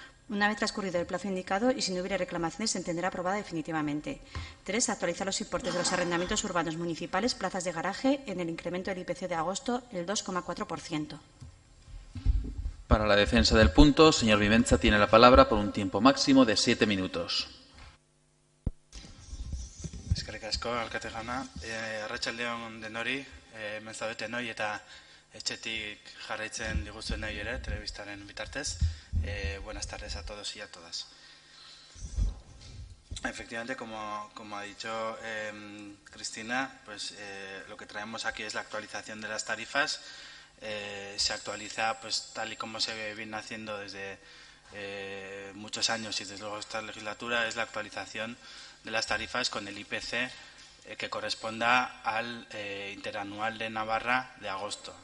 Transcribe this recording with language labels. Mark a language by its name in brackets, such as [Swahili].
[Spanish] Una vez transcurrido el plazo indicado y si no hubiera reclamaciones, se entenderá aprobada definitivamente. 3. Actualizar los importes de los arrendamientos urbanos municipales, plazas de garaje, en el incremento del IPC de agosto, el 2,4%. Para la defensa del punto, señor Vivenza tiene la palabra por un tiempo máximo de 7 minutos. [Basque] Eskerrik asko, alkate jauna. Arratsaldeon denori, hemen zaudetenoi eta etxetik jarraitzen diguzuenoi ere, telebistaren bitartez. [Spanish] Buenas tardes a todos y a todas. Efectivamente, como ha dicho Cristina, pues lo que traemos aquí es la actualización de las tarifas. Se actualiza pues tal y como se viene haciendo desde muchos años y desde luego esta legislatura, es la actualización de las tarifas con el IPC que corresponda al interanual de Navarra de agosto.